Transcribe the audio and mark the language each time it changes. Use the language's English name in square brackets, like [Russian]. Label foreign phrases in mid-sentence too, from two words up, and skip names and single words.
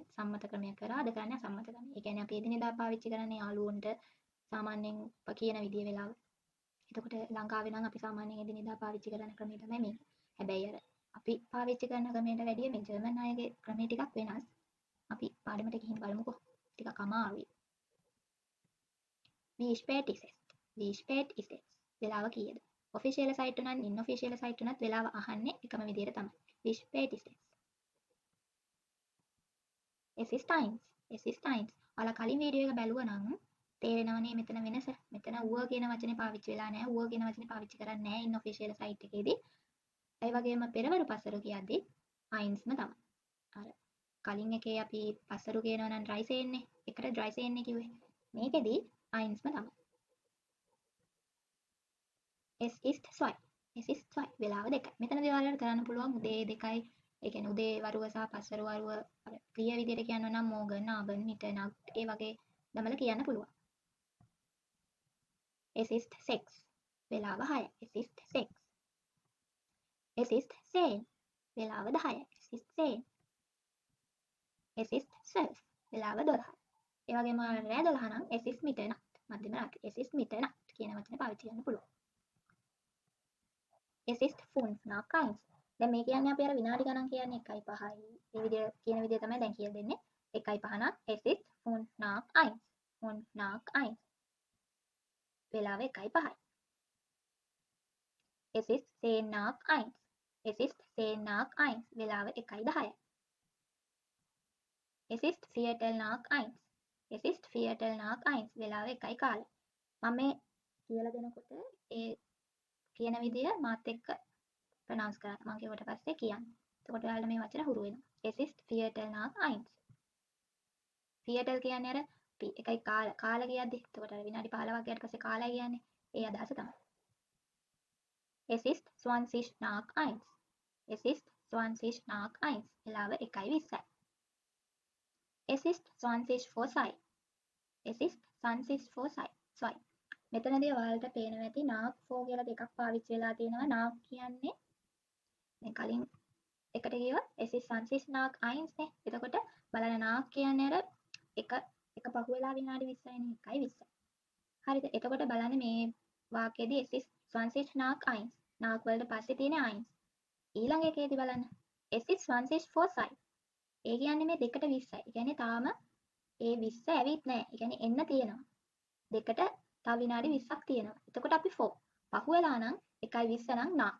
[Sinhala] සම්මත ක්‍රමයක් කරා අද කරන්නේ අසම්මත ක්‍රමය. ඒ කියන්නේ අපි එදිනෙදා පාවිච්චි කරන්නේ යාළුවන්ට සාමාන්‍යයෙන් කියන විදිය වෙලාව. එතකොට ලංකාවේ නම් අපි සාමාන්‍යයෙන් එදිනෙදා පාවිච්චි කරන ක්‍රමය තමයි මේක. හැබැයි අර අපි පාවිච්චි කරන ක්‍රමයට වැඩිය මේ ජර්මන් අයගේ ක්‍රමය ටිකක් වෙනස්. අපි පාඩමට ගිහින් බලමුකෝ. ටිකක් අමාරුයි. [German] Wie spät ist es? Wie spät ist es? [Sinhala] වෙලාව කීයද? ඔෆිෂියල් සයිට් උනත් ඉන්ඔෆිෂියල් සයිට් උනත් වෙලාව අහන්නේ එකම විදියට තමයි. [German] Wie spät ist es? Es ist 1. Es ist 1. [Sinhala] ඔයාලා කලින් වීඩියෝ එක බැලුවා නම් තේරෙනවනේ මෙතන වෙනස. මෙතන ඌව කියන වචනේ පාවිච්චි වෙලා නැහැ. ඌව කියන වචනේ පාවිච්චි කරන්නේ නැහැ ඉන්ඔෆිෂියල් සයිට් එකේදී. ඒ වගේම පෙරවරු පසරු කියද්දි 1ම තමයි. අර කලින් එකේ අපි පසරු කියනවා නම් ඩ්‍රයි සේන්නේ. එකට ඩ්‍රයි සේන්නේ කිව්වේ. මේකෙදි 1ම තමයි. [German] Es ist 2. Es ist 2. [Sinhala] වෙලාව 2යි. මෙතනදී ඔයාලට කරන්න පුළුවන් උදේ 2යි. ඒ කියන්නේ උදේ වරුව සහ පස්වරු වරුව අර ක්‍රියා විදියට කියනවා නම් [German] morgen, abend, mitternacht [Sinhala] ඒ වගේ දමලා කියන්න පුළුවන්. [German] Es ist 6. [Sinhala] වෙලාව 6යි. [German] Es ist 6. Es ist 10. [Sinhala] වෙලාව 10යි. [German] Es ist 10. Es ist 12. [Sinhala] වෙලාව 12යි. ඒ වගේම ඔයාලට රෑ 12 නම් [German] es ist Mitternacht. [Sinhala] මධ්‍යම රාත්‍රී. [German] es ist Mitternacht [Sinhala] කියන වචනේ පාවිච්චි කරන්න පුළුවන්. [German] Es ist 5 nach 1. [Sinhala] දැන් මේ කියන්නේ අපි අර විනාඩි ගණන් කියන්නේ 1.5යි. මේ විදිය කියන විදිය තමයි දැන් කියලා දෙන්නේ. [German] 1.5 නම් es ist 5 nach 1. 5 nach 1. [Sinhala] වෙලාව 1.5යි. [German] Es ist 10 nach 1. Es ist 10 nach 1. [Sinhala] වෙලාව 1.10යි. [German] Es ist Viertel nach 1. Es ist Viertel nach 1. [Sinhala] වෙලාව 1:15. මම මේ කියලා දෙනකොට ඒ කියන විදිය මාත් එක්ක ප්‍රොනවුන්ස් කරන්න. මම කියවට පස්සේ කියන්න. එතකොට ඔයාලට මේ වචන හුරු වෙනවා. [German] Es ist Viertel nach 1. [Sinhala] Viertel කියන්නේ අර එකයි කාල කියද්දි. එතකොට අර විනාඩි 15ක් ගියාට පස්සේ කාලය කියන්නේ. ඒ අදහස තමයි. [German] Es ist 20 nach 1. Es ist 20 nach 1. [Sinhala] වෙලාව 1:20යි. [German] Es ist 20 vor 2. Es ist 20 vor 2. [Sinhala] මෙතනදී ඔයාලට පේනවා ඇති [German] nach for [Sinhala] කියලා දෙකක් පාවිච්චි වෙලා තියෙනවා. nach කියන්නේ දැන් කලින් එකට ගියොත් [German] es ist 20 nach 1 [Sinhala] නේ. එතකොට බලන්න nach කියන්නේ අර එක පහු වෙලා විනාඩි 20යිනේ 1:20. හරිද? එතකොට බලන්න මේ වාක්‍යයේදී [German] es ist 20 nach 1. [Sinhala] nach වලට පස්සේ තියෙන 1. ඊළඟ එකේදී බලන්න [German] es ist 20 vor 2. [Sinhala] ඒ කියන්නේ මේ දෙකට 20යි. ඒ කියන්නේ තාම ඒ 20 ඇවිත් නැහැ. ඒ කියන්නේ එන්න තියෙනවා. දෙකට තව විනාඩි 20ක් තියෙනවා. එතකොට අපි for පහු වෙලා නම් 1:20 නම් nach.